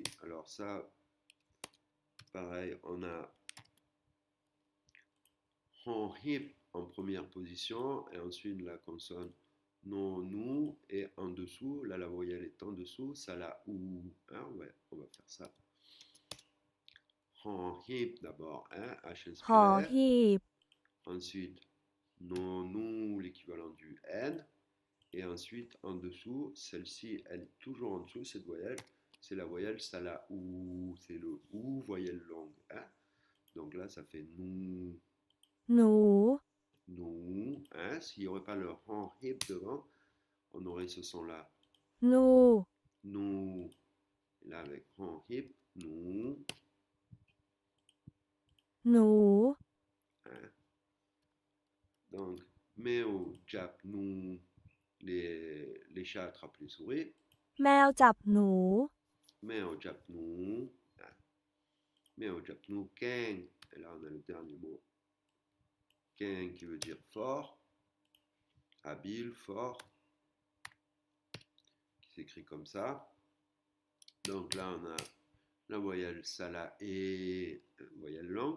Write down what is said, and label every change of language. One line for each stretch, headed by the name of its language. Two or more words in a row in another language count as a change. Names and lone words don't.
French: Alors ça, pareil, on a on hip en première position et ensuite la consonne non, nous et en dessous, là la voyelle est en dessous, ça la ou. Hein, ouais, on va faire ça. On hip d'abord, hein, H
Thai: หอ
French: inspiré.
Thai: หีบ
French: Ensuite, non, nous, l'équivalent du N. Et ensuite, en dessous, celle-ci, elle est toujours en dessous, cette voyelle. C'est la voyelle, ça la ou. C'est le ou, voyelle longue. Hein. Donc là, ça fait nous,
Thai: หนู
French: nous. Hein. S'il n'y aurait pas le han hip devant, on aurait ce son-là.
Thai: นู
French: Nous. Et là, avec han hip, nous.
Thai: หนู
French: Hein. Donc,
Thai: แมว จับ หนู.
French: Les chats attrapent les souris.
Thai: แมวจับหนู
French: Meo, jap, nous. Hein.
Thai: แมว จับ หนู เก่ง.
French: Et là, on a le dernier mot. Keng qui veut dire fort, habile, fort, qui s'écrit comme ça. Donc là, on a la voyelle sala et voyelle longue.